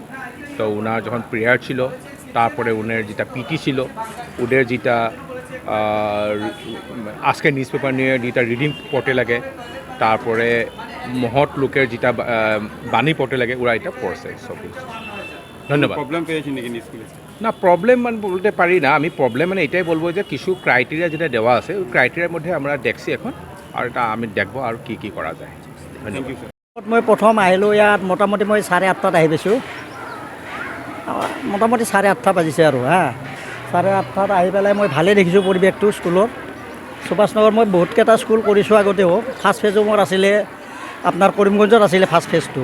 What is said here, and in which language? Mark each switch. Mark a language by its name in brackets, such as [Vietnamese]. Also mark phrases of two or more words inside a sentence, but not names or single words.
[Bangla] তো ওনার যখন প্রেয়ার ছিল, তারপরে ওনার যেটা পিটি ছিল, ওদের যেটা আজকে [English] news paper [Bangla] নিয়ে যেটা রিডিং পড়তে লাগে, তারপরে মহৎ লোকের যেটা বাণী পড়তে লাগে, ওরা এটা পড়ছে সব কিছু। ধন্যবাদ। প্রবলেম পেয়েছেন নাকি স্কুলে? না, প্রবলেম মানে বলতে পারি না আমি। প্রবলেম মানে এটাই বলবো যে কিছু ক্রাইটেরিয়া যেটা দেওয়া আছে ওই ক্রাইটেরিয়ার মধ্যে আমরা দেখছি এখন, আর এটা আমি দেখবো আর কি করা যায়। ধন্যবাদ। [Assamese] মই প্ৰথম আহিলোঁ ইয়াত মোটামুটি মই 8:30 আহি পাইছোঁ। মোটামুটি 8:30 বাজিছে আৰু 8:30 আহি পেলাই মই ভালেই দেখিছোঁ পৰিৱেশটো স্কুলৰ। সুভাষনগৰ মই বহুতকেইটা স্কুল কৰিছোঁ আগতেও। [English] first phase [Assamese] মোৰ আছিলে আপোনাৰ কৰিমগঞ্জত আছিলে [English] first phase.